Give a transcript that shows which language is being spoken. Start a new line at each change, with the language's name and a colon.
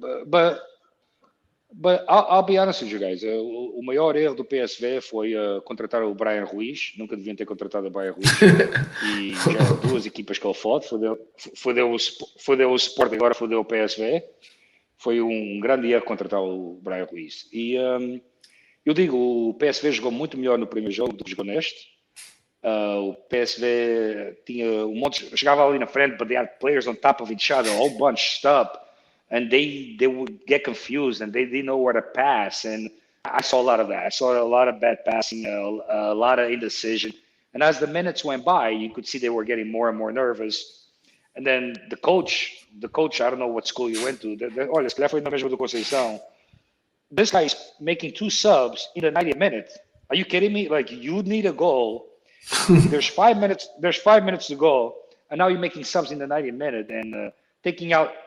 English: But I'll be honest with you guys.
Portuguese: O maior erro do PSV foi contratar o Brian Ruiz. Nunca deviam ter contratado o Brian Ruiz. E já eram duas equipas que ele fode. Fodeu o Sport, agora fodeu o PSV. Foi um grande erro contratar o Brian Ruiz. E eu digo, o PSV jogou muito melhor no primeiro jogo do que jogou neste. O PSV tinha um monte, chegava ali na frente,
English: but they had players on top of each other, all bunched up, and they would get confused and they didn't know where to pass. And I saw a lot of that. I saw a lot of bad passing, a lot of indecision. And as the minutes went by, you could see they were getting more and more nervous. And then the coach, I don't know what school you went to.
Portuguese: Olha, se calhar foi na mesma do Conceição.
English: This guy is making 2 subs in the 90th minute. Are you kidding me? Like, you need a goal. There's 5 minutes to go, and now you're making subs in the 90th minute and taking out.